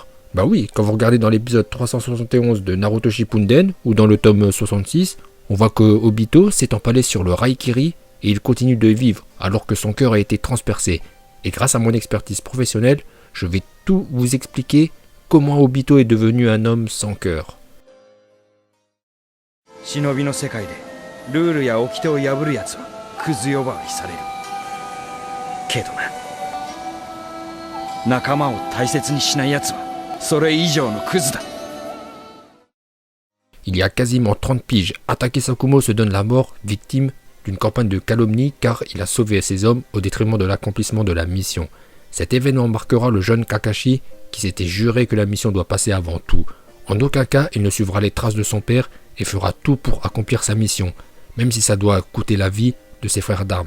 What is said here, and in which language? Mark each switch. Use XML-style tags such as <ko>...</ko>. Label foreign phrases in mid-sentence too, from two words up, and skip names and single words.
<fr>Bah oui, quand vous regardez dans l'épisode 371 de Naruto Shippuden ou dans le tome 66, on voit que Obito s'est empalé sur le Raikiri et il continue de vivre alors que son cœur a été transpercé. Et grâce à mon expertise professionnelle, je vais tout vous expliquer comment Obito est devenu un homme sans cœur.</fr> <ja>忍びの世界でルールや掟を破るやつはクズ呼ばわりされるけどな仲間を大切にしないやつはそれ以上のクズだ</ja> <fr>Il y a quasiment 30 piges, Atake Sakumo se donne la mort, victime d'une campagne de calomnie car il a sauvé ses hommes au détriment de l'accomplissement de la mission. Cet événement marquera le jeune Kakashi qui s'était juré que la mission doit passer avant tout. En aucun cas, il ne suivra les traces de son père et fera tout pour accomplir sa mission, même si ça doit coûter la vie de ses frères d'armes.</fr>